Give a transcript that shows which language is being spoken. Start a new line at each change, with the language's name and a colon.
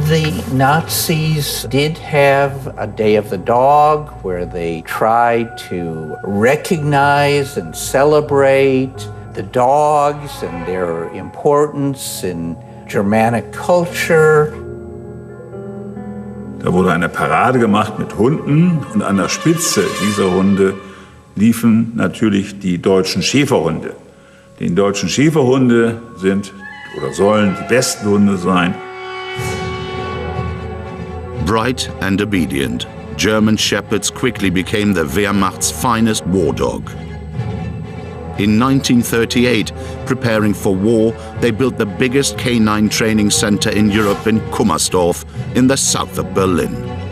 English: The Nazis did have a Day of the Dog where they tried to recognize and celebrate the dogs and their importance in Germanic culture.
German: Da wurde eine Parade gemacht mit Hunden und an der Spitze dieser Hunde liefen natürlich die deutschen Schäferhunde. Die deutschen Schäferhunde sind oder sollen die besten Hunde sein.
English: Bright and obedient, German Shepherds quickly became the Wehrmacht's finest war dog. In 1938, preparing for war, they built the biggest canine training center in Europe in Kummersdorf, in the south of Berlin.